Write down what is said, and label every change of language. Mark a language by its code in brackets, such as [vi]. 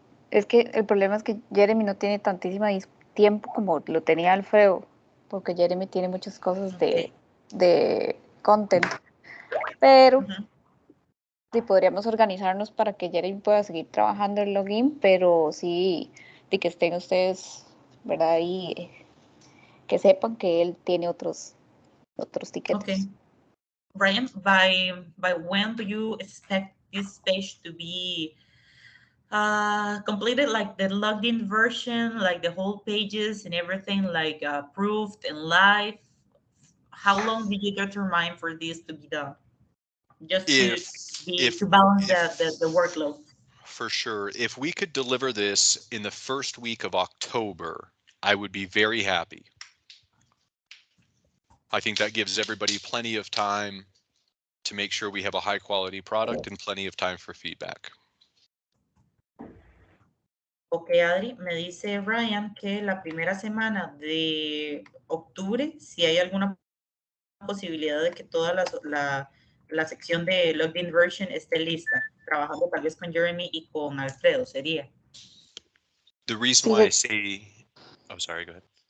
[es] Es que el problema es que Jeremy no tiene tantísimo tiempo como lo tenía Alfredo, porque Jeremy tiene muchas cosas de content, pero sí podríamos organizarnos para que Jeremy pueda seguir trabajando el login, pero sí, de que estén ustedes, ¿verdad? Y que sepan que él tiene otros tickets. [en] Okay. Ryan, by when do you expect this page to be completed, like the logged in version, like the whole pages and everything, like approved and live? How long did you determine for this to be done? Just to balance the workload. For sure. If we could deliver this in the first week of October, I would be very happy. I think that gives everybody plenty of time to make sure we have a high quality product and plenty of time for feedback. [es] Ok, Adri, me dice Ryan que la primera semana de octubre, si hay alguna posibilidad de que toda la sección de logged in version esté lista, trabajando tal vez con Jeremy y con Alfredo, sería. [en] The reason why I say, oh, sorry, go ahead.